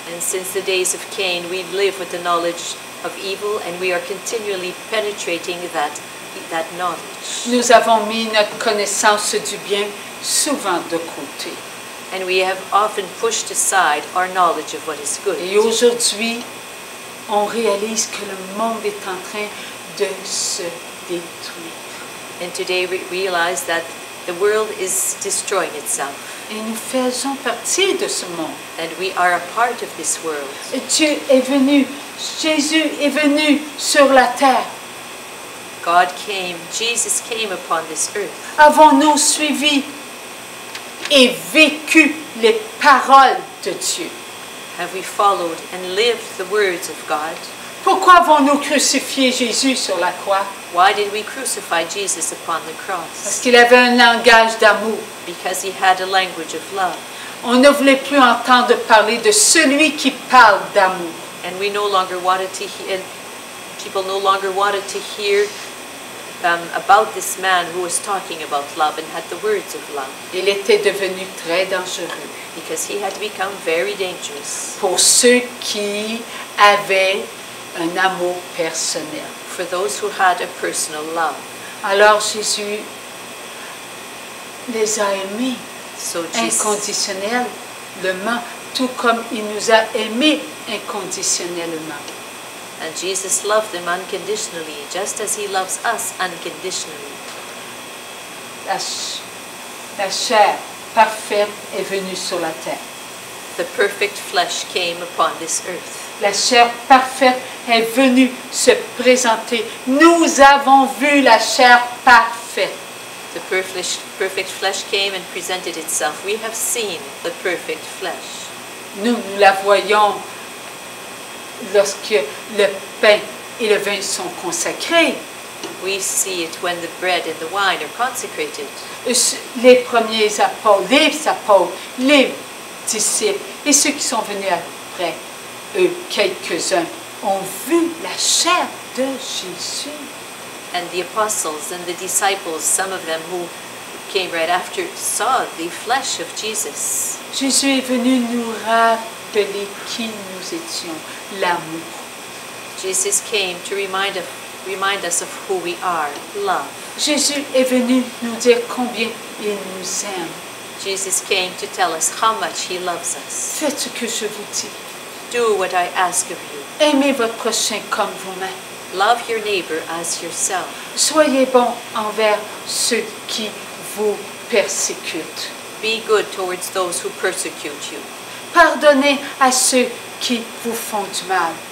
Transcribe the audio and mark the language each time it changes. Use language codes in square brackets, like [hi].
[en] And since the days of Cain, we live with the knowledge of evil, and we are continually penetrating that knowledge. [fr] Nous avons mis notre connaissance du bien souvent de côté. [en] And we have often pushed aside our knowledge of what is good. [fr] Et aujourd'hui, on réalise que le monde est en train de se détruire. [en] And today we realize that the world is destroying itself. [fr] Et nous faisons partie de ce monde. [en] And we are a part of this world. [fr] Et Dieu est venu, Jésus est venu sur la terre. [en] God came, Jesus came upon this earth. [fr] Avons-nous suivi et vécu les paroles de Dieu? [en] Have we followed and lived the words of God? [fr] Pourquoi avons-nous crucifié Jésus sur la croix? [en] Why did we crucify Jesus upon the [fr] Parce [en] cross? [fr] qu'il avait un langage d'amour. [en] Because he had a language of love. [fr] On ne voulait plus entendre parler de celui qui parle d'amour. [en] And we no longer wanted to hear, people no longer wanted to hear about this man who was talking about love and had the words of love. [fr] Il était devenu très dangereux [en] Because he had become very dangerous [fr] pour ceux qui avaient un amour personnel. [en] for those who had a personal love. [fr] Alors Jésus les a aimés [en] So Jesus, [fr] inconditionnellement, tout comme il nous a aimés inconditionnellement. [en] and Jesus loved them unconditionally, just as he loves us unconditionally. [fr] La chair parfaite est venue sur la terre. [en] The perfect flesh came upon this earth. [fr] La chair parfaite est venue se présenter. Nous avons vu la chair parfaite. [en] The perfect flesh came and presented itself. We have seen the perfect flesh. [fr] Nous la voyons lorsque le pain et le vin sont consacrés. [en] We see it when the bread and the wine are consecrated. [fr] Les premiers apôtres, les disciples et ceux qui sont venus après eux, quelques-uns, ont vu la chair de Jésus. [en] And the apostles and the disciples, some of them who came right after, saw the flesh of Jesus. [fr] Jésus est venu nous rappeler qui nous étions, l'amour. [en] Jesus came to remind us of who we are, love. [fr] Jésus est venu nous dire combien il nous aime. [en] Jesus came to tell us how much he loves us. [fr] Faites ce que je vous dis. [en] Do what I ask of you. [fr] Aimez votre prochain comme vous-même. [en] Love your neighbor as yourself. [fr] Soyez bons envers ceux qui vous persécutent. [en] Be good towards those who persecute you. [fr] Pardonnez à ceux qui vous font du mal.